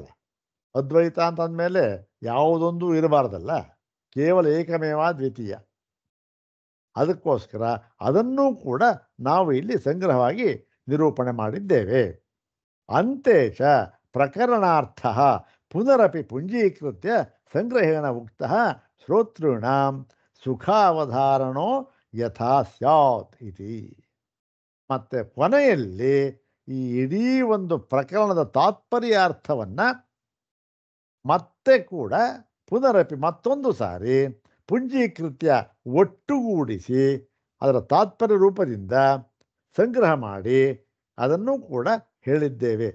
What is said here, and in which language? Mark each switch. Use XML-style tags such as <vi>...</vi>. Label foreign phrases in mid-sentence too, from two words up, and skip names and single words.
<kn>ಅದ್ವೈತ ಅಂತಂದಮೇಲೆ ಯಾವುದೊಂದು ಇರಬಾರ್ದಲ್ಲ, ಕೇವಲ</kn> <sa>ಏಕಮೇವ ದ್ವಿತೀಯ.</sa> <kn>ಅದಕ್ಕೋಸ್ಕರ ಅದನ್ನೂ ಕೂಡ ನಾವು ಇಲ್ಲಿ ಸಂಗ್ರಹವಾಗಿ ನಿರೂಪಣೆ ಮಾಡಿದ್ದೇವೆ.</kn> <sa>ಅಂತೇಶ ಪ್ರಕರಣಾರ್ಥ ಪುನರಪಿ ಪುಂಜೀಕೃತ್ಯ ಸಂಗ್ರಹೇಣ ಉಕ್ತ ಶ್ರೋತೃಣಾಂ ಸುಖಾವಧಾರಣೋ ಯಥಾ ಸ್ಯಾತ್ ಇತಿ.</sa> <kn>ಮತ್ತು ಕೊನೆಯಲ್ಲಿ ಈ ಇಡೀ ಒಂದು ಪ್ರಕರಣದ ತಾತ್ಪರ್ಯಾರ್ಥವನ್ನು ಮತ್ತೆ ಕೂಡ ಪುನರಪಿ ಮತ್ತೊಂದು ಸಾರಿ ಪುಂಜೀಕೃತ್ಯ ಒಟ್ಟುಗೂಡಿಸಿ ಅದರ ತಾತ್ಪರ್ಯ ರೂಪದಿಂದ ಸಂಗ್ರಹ ಮಾಡಿ ಅದನ್ನು ಕೂಡ ಹೇಳಿದ್ದೇವೆ.</kn>